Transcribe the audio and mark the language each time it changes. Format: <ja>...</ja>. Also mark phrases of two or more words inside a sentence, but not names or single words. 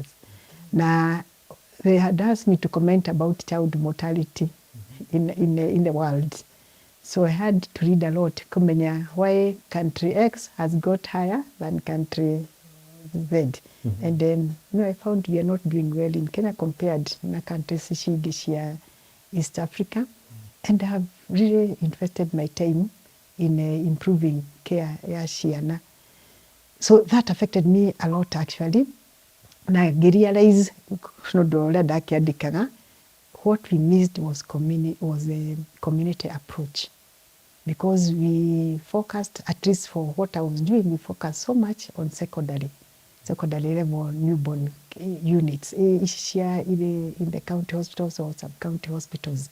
<en>Now, they had asked me to comment about child mortality in the world. So I had to read a lot kumenya why country X has got higher than country Z. And then I found we are not doing well in Kenya compared na countries</en> <ki>shingi cia</ki> <en>East Africa. And I have really invested my time in improving care</en> <ki>ya ciana.</ki> <en>So that affected me a lot actually.</en> <ki>Na ngirealize nondu uria ndakiandikaga,</ki> <en>what we missed was a community approach, because we focused, at least for what I was doing, we focused so much on secondary level newborn units in the county hospitals or sub-county hospitals.</en>